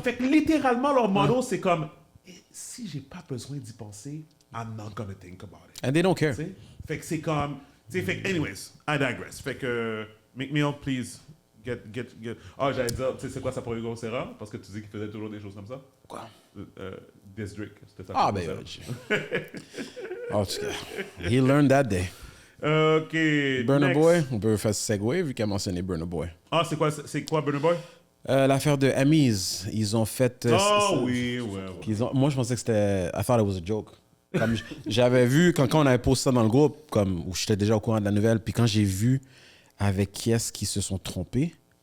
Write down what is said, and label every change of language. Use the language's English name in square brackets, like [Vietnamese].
[French] fait que littéralement, leur motto, c'est comme, si j'ai pas besoin d'y penser, [English] I'm not gonna think about it. And they don't care. [French] Tu sais? Fait que c'est comme, tu sais, fait que, [English] anyways, I digress. [French] Fait que, Meek Mill, please, get. Ah, j'allais dire, tu sais, c'est quoi sa première grosse erreur? Parce que tu dis qu'il faisait toujours des choses comme ça. Quoi? District, c'était ça. Ah, ben, en tout cas, [English] he learned that day. Ok. Burna next. [French] Boy, on peut faire segway vu qu'il a mentionné Burna Boy. Ah, c'est quoi Burna Boy? L'affaire de Amis, ils ont fait. Oui, ouais. Moi, je pensais que c'était. [English] I thought it was a joke. [French] Comme j'avais vu, quand on avait posté ça dans le groupe, comme, où j'étais déjà au courant de la nouvelle, puis quand j'ai vu avec qui est-ce qu'ils se sont trompés,